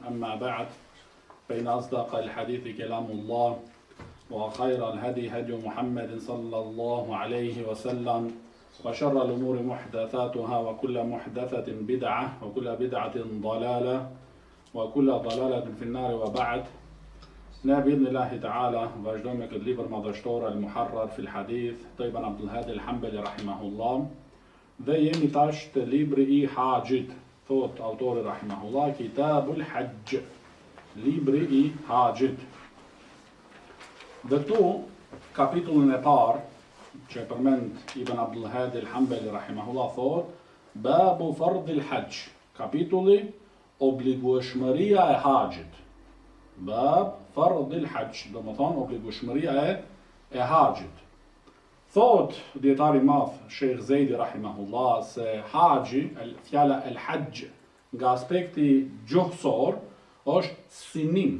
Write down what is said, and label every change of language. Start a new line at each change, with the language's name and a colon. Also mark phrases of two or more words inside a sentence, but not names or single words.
Arabic: أما بعد، فإن أصدق الحديث كلام الله وخير الهدي هدي محمد صلى الله عليه وسلم وشر الأمور محدثاتها وكل محدثة بدعة وكل بدعة ضلالة وكل ضلالة في النار. وبعد، بإذن الله تعالى
Albanian: vazhdojmë këtë libër madhështor al-Muharrar fil Hadith të Ibn Abdul Hadi al-Hanbali rahimahullah. Dhe jemi tash të libri I Haxhit, thot autori rahimahullah,
Arabic: كتاب الحج,
Albanian: libri I Haxhit. Dhe tu kapitullin e parë që përmend Ibn Abdul Hadi al-Hanbali rahimahullah thot
Arabic: باب فرض الحج,
Albanian: kapitulli obligueshmëria e haxhit.
Arabic: باب فرض الحج,
Albanian: do më thonë obligueshmëria e haxhit. Thot dietari madh Sheikh Zejdi rahimahullah se haxhi, fjala
Arabic: الحج
Albanian: nga aspekti gjuhësor është sinim.